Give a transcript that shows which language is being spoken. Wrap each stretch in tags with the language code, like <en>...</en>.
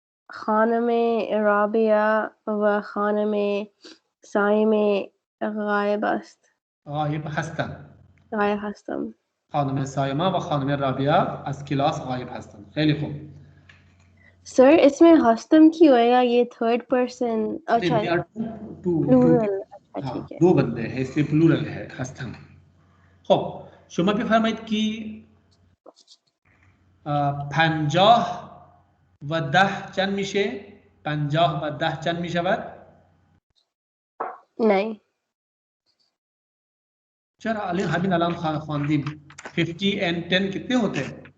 <fa>خانم رابعه و خانم سایمه غایب است. غایب هستند. غایب هستم. خانم سایمه و خانم رابعه از کلاس غایب هستند. خیلی خوب.</fa> <hi>Sir इसमें हस्तम की होएगा ये थर्ड पर्सन अच्छा प्लूरल अच्छा ठीक है दो बंदे हैं इसलिए प्लूरल है हस्तम.</hi> <fa>خب شما بفرمایید که 50 و 10 چند میشه؟ 50 و 10 چند میشود؟</fa> <hi>नहीं चलो हमने अलम खानदीम 50 and 10 कितने होते हैं?</hi>